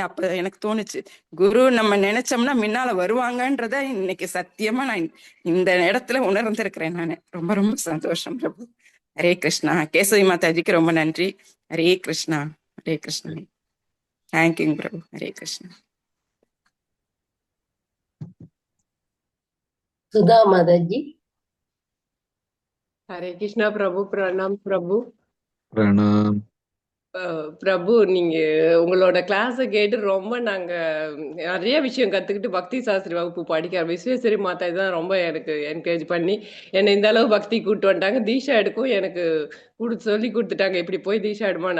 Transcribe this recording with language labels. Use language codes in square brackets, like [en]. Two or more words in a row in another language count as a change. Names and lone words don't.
[ta] அப்ப எனக்கு தோணுச்சு, குரு நம்ம நினைச்சோம்னா முன்னால வருவாங்கன்றத இன்னைக்கு சத்தியமா நான் இந்த இடத்துல உணர்ந்திருக்கிறேன். நான் ரொம்ப ரொம்ப சந்தோஷம் பிரபு. ஹரே கிருஷ்ணா. கேசவி மாதாஜிக்கு ரொம்ப நன்றி. ஹரே கிருஷ்ணா. ஹரே கிருஷ்ணா. தேங்க்யூ பிரபு. ஹரே கிருஷ்ணா. சுதா மாதாஜி. [hi] हरे कृष्णा प्रभु, प्रणाम प्रभु. [ta] பிரணாம். பிரபு, நீங்க உங்களோட கிளாஸை கேட்டு ரொம்ப நாங்க நிறைய விஷயம் கத்துக்கிட்டு பக்தி சாஸ்திரி வகுப்பு படிக்க விஸ்வேஸ்வரி மாதா தான் ரொம்ப எனக்கு என்கரேஜ் பண்ணி என்னை இந்த அளவு பக்தி கூட்டு வந்துட்டாங்க. தீஷா எடுக்கும் எனக்கு சொல்லி கொடுத்துட்டாங்க, இப்படி போய் தீஷா எடுமான்னு.